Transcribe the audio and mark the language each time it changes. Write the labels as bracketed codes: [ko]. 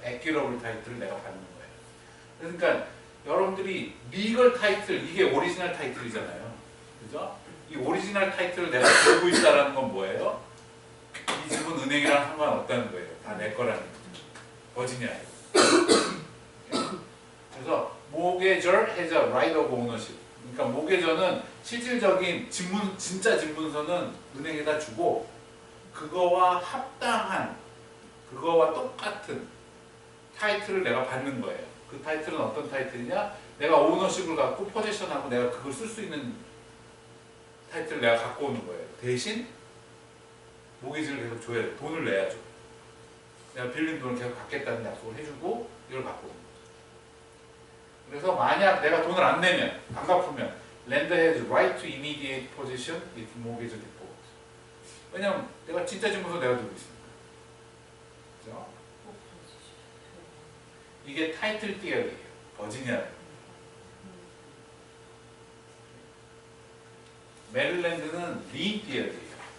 [ko] 에퀴러블 타이틀을 내가 받는 거예요. 그러니까 여러분들이 리걸 타이틀, 이게 오리지널 타이틀이잖아요. 그죠? 이 오리지널 타이틀을 내가 들고 있다는 건 뭐예요? 이 집은 은행이랑 상관없다는 거예요. 다 내 거라는 거죠. 버지니아에. 그래서 [en] mortgager has a right of ownership. [ko] 그러니까 모계저는 실질적인 진짜 집문서는 은행에다 주고 그거와 합당한, 그거와 똑같은 타이틀을 내가 받는 거예요. 그 타이틀은 어떤 타이틀이냐? 내가 오너십을 갖고 포지션하고 내가 그걸 쓸 수 있는 타이틀을 내가 갖고 오는 거예요. 대신 모기지를 계속 줘야 돼. 돈을 내야죠. 내가 빌린 돈을 계속 갚겠다는 약속을 해주고 이걸 갖고 오는 거죠. 그래서 만약 내가 돈을 안 내면, 안 갚으면 [en] lender has right to immediate possession with mortgage default. [ko] 왜냐면 내가 진짜 집문서 내가 들고 있으니까. 그죠? 이게 타이틀 티어리예요. 버지니아. 메릴랜드는 린 티어리예요.